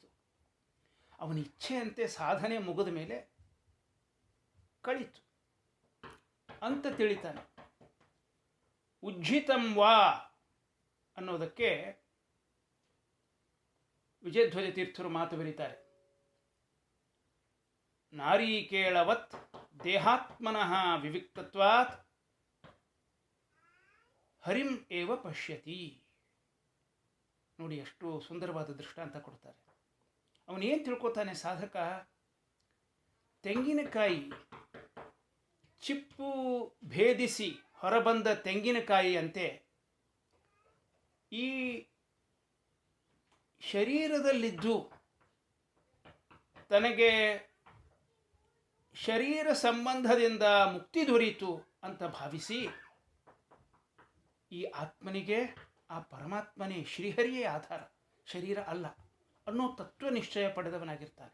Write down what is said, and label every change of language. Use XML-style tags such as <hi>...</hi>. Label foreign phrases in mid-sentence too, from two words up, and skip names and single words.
<kn>ಅವನ ಇಚ್ಛೆಯಂತೆ ಸಾಧನೆ ಮುಗಿದ ಮೇಲೆ ಕಳೀತು ಅಂತ ತಿಳಿತಾನೆ.</kn> <sa>ಉಜ್ಜಿತಂ ವಾ</sa> <kn>ಅನ್ನೋದಕ್ಕೆ ವಿಜಯಧ್ವಜ ತೀರ್ಥರು ಮಾತು ಬರೀತಾರೆ.</kn> <sa>ನಾರೀಕೇಳವತ್ ದೇಹಾತ್ಮನಃ ವಿವಿಕ್ತತ್ವಾತ್ ಹರಿಂ ಏವ ಪಶ್ಯತಿ.</sa> <kn>ನೋಡಿ, ಎಷ್ಟು ಸುಂದರವಾದ ದೃಷ್ಟಾಂತ ಕೊಡ್ತಾರೆ. ಅವನೇನು ತಿಳ್ಕೊತಾನೆ ಸಾಧಕ? ತೆಂಗಿನಕಾಯಿ ಚಿಪ್ಪು ಭೇದಿಸಿ ಹೊರಬಂದ ತೆಂಗಿನಕಾಯಿಯಂತೆ ಈ ಶರೀರದಲ್ಲಿದ್ದು ತನಗೆ ಶರೀರ ಸಂಬಂಧದಿಂದ ಮುಕ್ತಿ ದೊರೀತು ಅಂತ ಭಾವಿಸಿ ಈ ಆತ್ಮನಿಗೆ ಆ ಪರಮಾತ್ಮನೇ ಶ್ರೀಹರಿಯೇ ಆಧಾರ, ಶರೀರ ಅಲ್ಲ ಅನ್ನೋ ತತ್ವ ನಿಶ್ಚಯ ಪಡೆದವನಾಗಿರ್ತಾನೆ.</kn>